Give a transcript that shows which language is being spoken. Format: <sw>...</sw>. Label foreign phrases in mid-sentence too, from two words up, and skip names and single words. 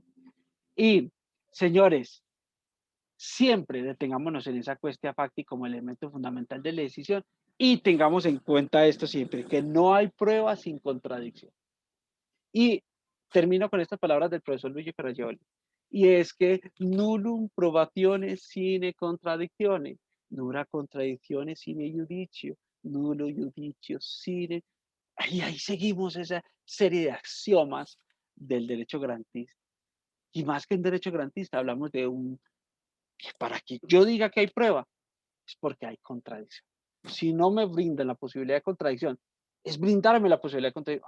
<es>Y, señores, siempre detengámonos en esa cuestión facti como elemento fundamental de la decisión y tengamos en cuenta esto siempre, que no hay prueba sin contradicción. Y termino con estas palabras del profesor Luigi Ferrajoli, y es que</es> <la>nullum probationes sine contradicciones, nulla contradiczione sine judicio, nullo judicio sine...</la> <es>Y ahí seguimos esa serie de axiomas del derecho garantista. Y más que en derecho garantista, hablamos de que para que yo diga que hay prueba, es porque hay contradicción. Si no me brindan la posibilidad de contradicción, es brindarme la posibilidad de contradicción.</es>